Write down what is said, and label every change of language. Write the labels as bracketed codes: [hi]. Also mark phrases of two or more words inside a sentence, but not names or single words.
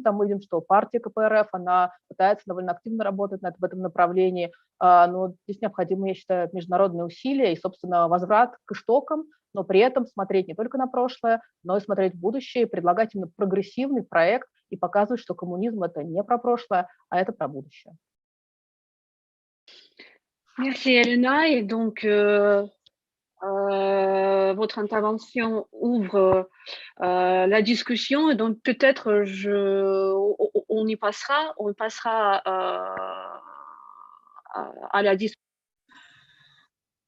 [ru] Там мы видим, что партия КПРФ, она пытается довольно активно работать в этом направлении, но здесь необходимы, я считаю, международные усилия и, собственно, возврат к истокам, но при этом смотреть не только на прошлое, но и смотреть в будущее, и предлагать именно прогрессивный проект и показывать, что коммунизм – это не про прошлое, а это про будущее. [fr] Merci Elena. Et donc, votre intervention ouvre la discussion. Et donc, peut-être on passera à la discussion.